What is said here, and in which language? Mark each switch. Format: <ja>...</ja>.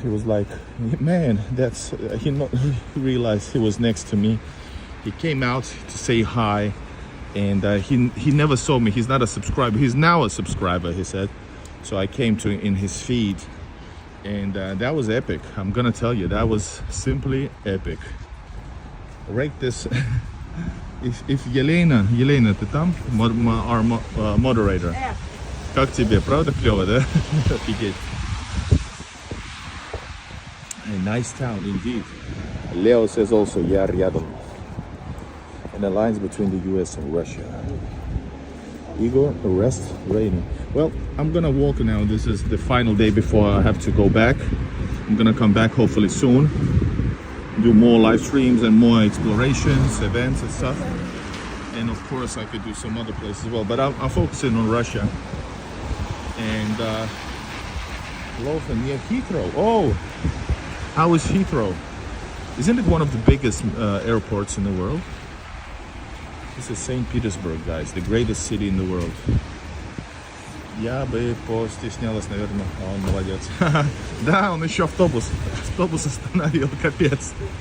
<en>He was like, man, that's. He realized he was next to me. He came out to say hi. And he never saw me. He's not a subscriber. He's now a subscriber, he said. So I came to in his feed. And that was epic. I'm gonna tell you, that was simply epic. Rate this.</en> <ru>If Елена, ты там?</ru> <en>Our moderator.</en> <ru>Как тебе? Правда клево, да? Офигеть.</ru> <en>A nice town indeed. Leo says also,</en> <ru>я рядом.</ru> <en>An alliance between the US and Russia. Igor, arrest rating. Well, I'm gonna walk now. This is the final day before I have to go back. I'm gonna come back hopefully soon. Do more live streams and more explorations, events and stuff. And of course I could do some other places as well. But I'm focusing on Russia. And Lofen near Heathrow. Oh, How is Heathrow? Isn't it one of the biggest airports in the world? This is St. Petersburg, guys, the greatest city in the world.</en> <ru>Я бы постеснялась, наверное. А он молодец. Да, он еще автобус остановил, капец.</ru>